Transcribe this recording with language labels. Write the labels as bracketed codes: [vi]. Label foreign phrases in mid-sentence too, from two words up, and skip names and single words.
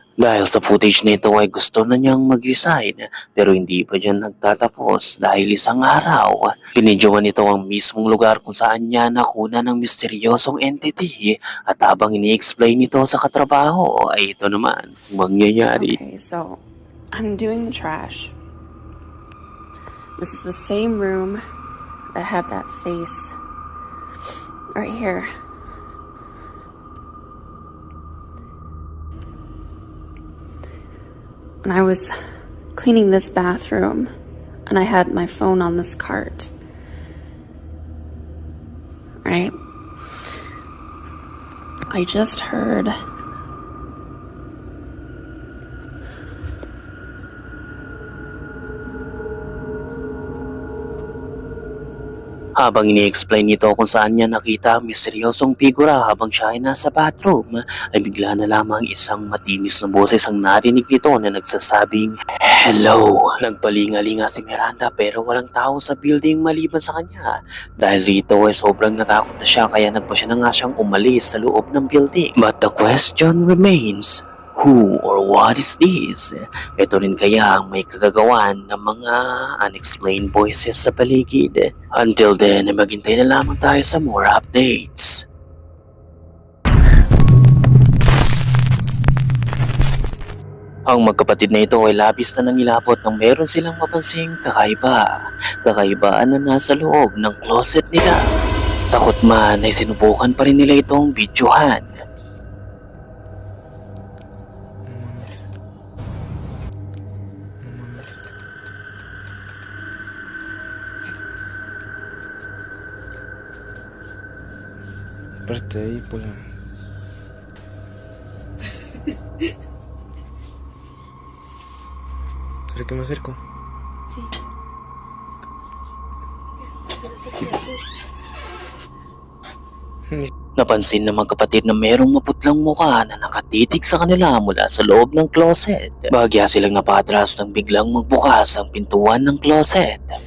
[tl] Dahil sa footage nito ay gusto na niyang mag-resign pero hindi pa dyan nagtatapos dahil isang araw, pinidyoan nito ang mismong lugar kung saan niya nakuna ng misteryosong entity at habang ini-explain nito sa katrabaho ay ito naman mangyayari. [en] Okay, so I'm doing the trash. This is the same room that had that face right here. And I was cleaning this bathroom and I had my phone on this cart. Right? I just heard [tl] Habang ini-explain nito kung saan niya nakita ang misteryosong figura habang siya ay nasa bathroom, ay bigla na lamang isang matinis na boses ang narinig nito na nagsasabing, "Hello!" Nagpalingalinga si Miranda pero walang tao sa building maliban sa kanya. Dahil rito ay sobrang natakot na siya kaya nagpa siya na nga siyang umalis sa loob ng building. [en] But the question remains, who or what is this? [tl] Ito rin kaya ang may kagagawan ng mga [en] unexplained voices [tl] sa paligid. [en] Until then, [tl] maghintay na lamang tayo sa [en] more updates. [tl] Ang magkapatid na ito ay labis na nangilabot nang meron silang mapansing kakaiba. Kakaibaan na nasa loob ng closet nila. Takot man ay sinubukan pa rin nila itong videohan. [es] Aparte ahí, pues. ¿Será que me acerco? Sí. [tl] Napansin ng magkapatid na merong maputlang mukha na nakatitig sa kanila mula sa loob ng closet. Bahagya silang napatras nang biglang magbukas ang pintuan ng closet.